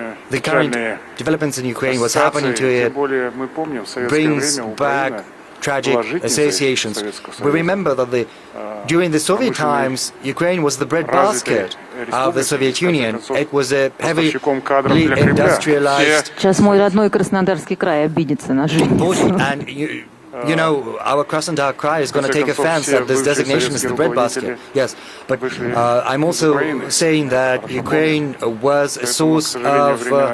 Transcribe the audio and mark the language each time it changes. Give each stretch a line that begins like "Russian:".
English: The current developments in Ukraine, what's happening to it, brings back tragic associations. We remember that during the Soviet times, Ukraine was the breadbasket of the Soviet Union. It was a heavily industrialized.
Russian: Сейчас мой родной Краснодарский край обидится на жизнь.
English: And you know, our Krasnodar Krai is going to take offense at this designation as the breadbasket. Yes, but I'm also saying that Ukraine was a source of